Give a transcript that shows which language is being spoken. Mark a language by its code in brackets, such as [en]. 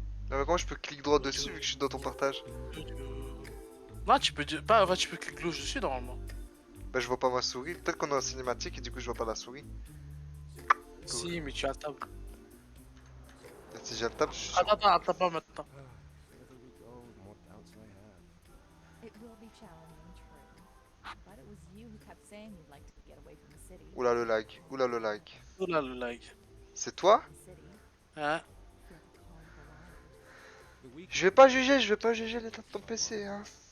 [fr] Non, mais comment je peux cliquer droit dessus vu que je suis dans ton partage? Non, tu peux dire. Bah, ouais, tu peux cliquer gauche dessus normalement. Bah, je vois pas ma souris. Peut-être qu'on est en cinématique et du coup, je vois pas la souris. Si, mais tu as la table. Si j'ai le table, je suis sûr. Attends pas maintenant. [en] It will be challenging, true. But it was you who kept saying you'd like to get away from the city. [fr] Oula le lag, oula le lag. Oh là le lag. C'est toi? [en] The city. [fr] Hein? [en] Feel the call of the lion. [fr] Je vais pas juger l'état de ton PC, hein.